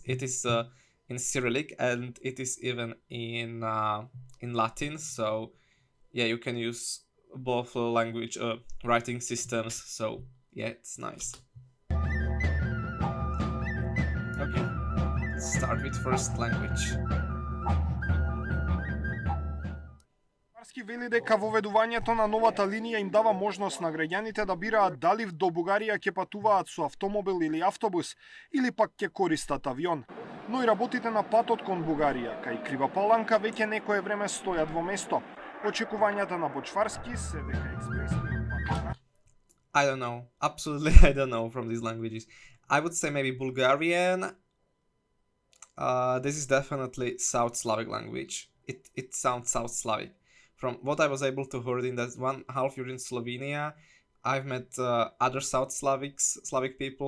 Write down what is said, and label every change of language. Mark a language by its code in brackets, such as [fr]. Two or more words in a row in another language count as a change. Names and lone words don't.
[en] It is in Cyrillic, and it is even in Latin. So yeah, you can use both language writing systems. So yeah, it's nice. Okay, let's start with first language. [mk] Вели дека воведувањето на новата линија им дава можност на граѓаните да бираат дали до Бугарија ќе патуваат со автомобил или автобус, или пак ќе користат авион. Но и работите на патот кон Бугарија, кај Крива Паланка веќе некое време стојат во место. Очекувањата на Бочварски се дека експресниот пат. [en] I don't know. Absolutely, I don't know from these languages. I would say maybe Bulgarian. This is definitely South Slavic language. It sounds South Slavic. From what I was able to hear in that 1.5 year in Slovenia, I've met other South Slavic people.